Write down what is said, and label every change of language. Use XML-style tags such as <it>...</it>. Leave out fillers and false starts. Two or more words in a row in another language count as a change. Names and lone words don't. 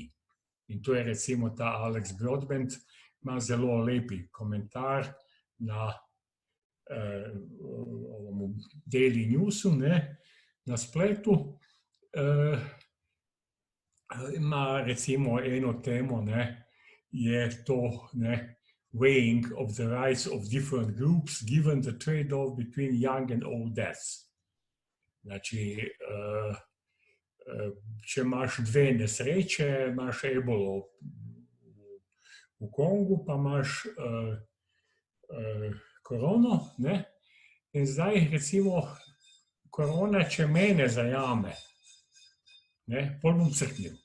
<sl>In to je recimo ta Alex Broadbent, ima zelo lepi komentar na Daily Newsu, ne, na spletu. Ima recimo eno temo, ne, je to, ne,</sl> <en>weighing of the rights of different groups given the trade-off between young and old deaths.</en> <sl>Znači, če imaš dve nesreče, imaš ebolo v Kongu, pa imaš korono, ne? In zdaj recimo korona, če mene zajame, ne, pol bom crknil.</sl>